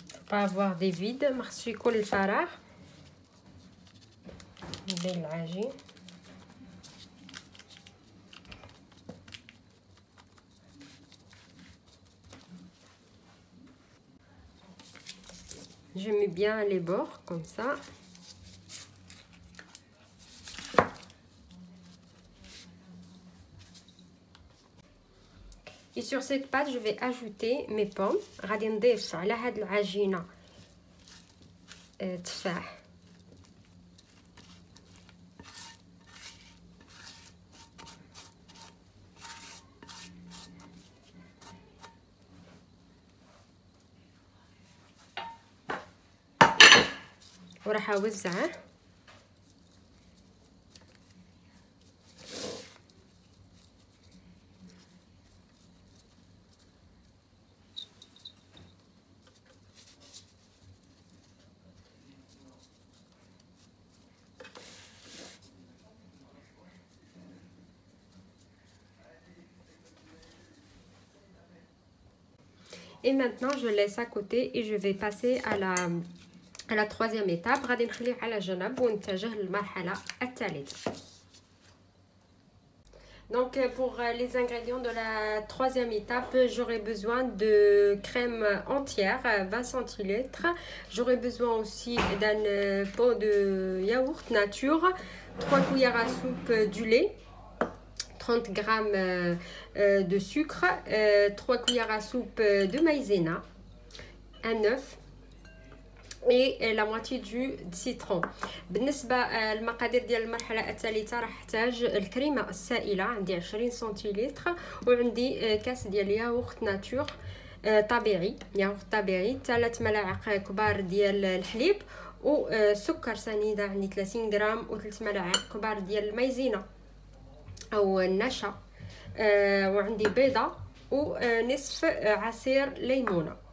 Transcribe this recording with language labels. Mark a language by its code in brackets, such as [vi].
[fr] pas avoir des vides. [ar] ما خصش يكون الفراغ بين العجين. [fr] Je mets bien les bords comme ça. Et sur cette pâte, je vais ajouter mes pommes. [ar] غادي نضيف على هاد العجينة تفاح. وراح اوزعه. [fr] Et maintenant je laisse à côté et je vais passer à la troisième étape. [ar] غادي نخليه على جنب ونتجه للمرحلة الثالثة. [fr] Donc pour les ingrédients de la troisième étape, j'aurai besoin de crème entière, 20 centilitres. J'aurai besoin aussi d'un pot de yaourt nature, 3 cuillères à soupe du lait, 30 grammes de sucre, 3 cuillères à soupe de maïzena, un œuf et la moitié du citron. [ar] بالنسبه المقادير ديال المرحله الثالثه راح احتاج الكريمه السائله، عندي 20 سنتيلتر، وعندي كاس ديال ياغورت ناتور طبيعي، ياغورت طبيعي، 3 ملاعق كبار ديال الحليب، وسكر سنيده عندي 30 غرام، و3 ملاعق كبار ديال المايزينا او النشا، وعندي بيضه ونصف عصير ليمونه.